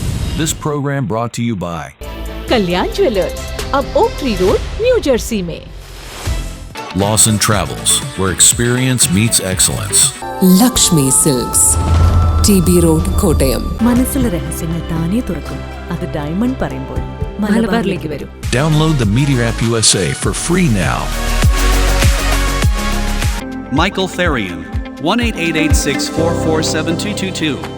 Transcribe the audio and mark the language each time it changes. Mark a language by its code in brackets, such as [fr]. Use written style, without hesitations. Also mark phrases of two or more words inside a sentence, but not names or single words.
[en] This program brought to you by [hi] कल्याण ज्वेलर्स, अब ओक ट्री रोड, न्यू जर्सी में। [en] Lawson Travels, where experience meets excellence. [ml] ലക്ഷ്മി സിൽക്സ്, TB റോഡ്, കോട്ടയം. മനസ്സിലെ രഹസ്യങ്ങൾ താനേ തുറക്കും. അത് ഡയമണ്ട് പറയുമ്പോൾ മലബാറിലേക്ക് വരും. [en] Download the Meteor app USA for free now. Michael Therian, 1-888-644-7222.